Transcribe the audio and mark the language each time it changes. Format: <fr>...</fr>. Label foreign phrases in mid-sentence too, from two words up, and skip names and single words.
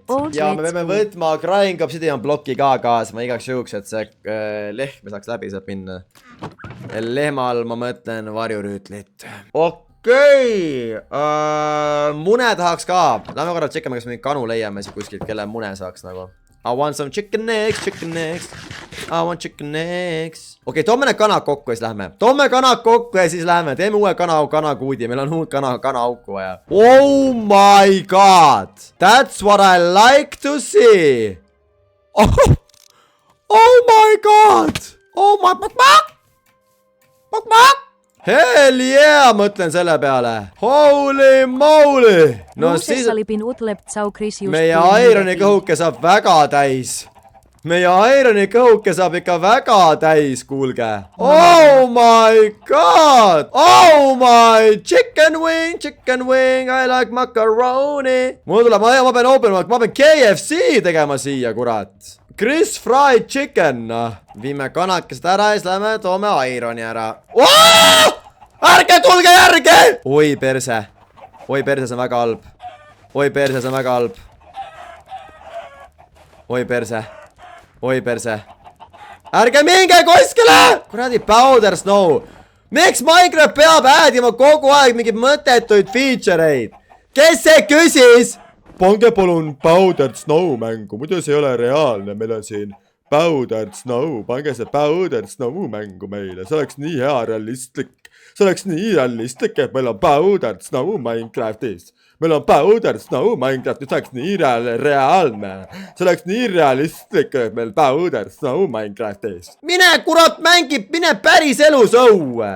<et>Ja me peame võtma Crying Obsidian bloki ka kaasa. Ma igaks juhuks, et see lehm saaks läbi saab minna. Lehmal ma mõtlen varjurüütlit. Okei! Mune tahaks ka. Lähme korra tšekkame, kas me kanu leiame siis kuskilt, kelle mune saaks nagu.</et> <en>I want some chicken eggs. I want chicken eggs.</en> <et>Okei, toome need kanad kokku ja siis lähme. Toome kanad kokku ja siis lähme. Teeme uue kanakuudi. Meil on uut kanaauku vaja.</et> <en>Oh my god. That's what I like to see. Oh my god. Oh my Hell yeah,</en> <et>mõtlen selle peale.</et> <en>Holy moly.</en> <et>No siis meie Ironi kõhuke saab väga täis. Meie Ironi kõhuke saab ikka väga täis, kuulge.</et> <en>Oh my god. Oh my chicken wing. I like macaroni.</en> <et>Mul tuleb, ma pean KFC tegema siia, kurat.</et> <en>Chris fried chicken.</en> <et>Viime kanakest ära ja siis lähme toome Ironi ära. Ärge tulge järge! Oi perse, see on väga halb. Oi perse. Ärge minge kuskile! Kuradi</et> <en>powder snow.</en> <et>Miks Minecraft peab äädima kogu aeg mingid mõttetuid feature'eid? Kes see küsis? Pange palun</et> <en>powder snow</en> <et>mängu, muidu see ei ole reaalne, meil on siin</et> <en>powder snow,</en> <et>pange see</et> <en>powder snow</en> <et>mängu meile, see oleks nii hea realistlik. See oleks nii realistlik, et meil on</et> <en>powder snow</en> <et>Minecraftis. Meil on</et> <en>powder snow</en> <et>Minecraftis, see oleks nii reaalne. See oleks nii realistlik, et meil</et> <en>powder snow</en> <et>Minecraftis. Mine kurat mängib, mine päris elus õue.</et>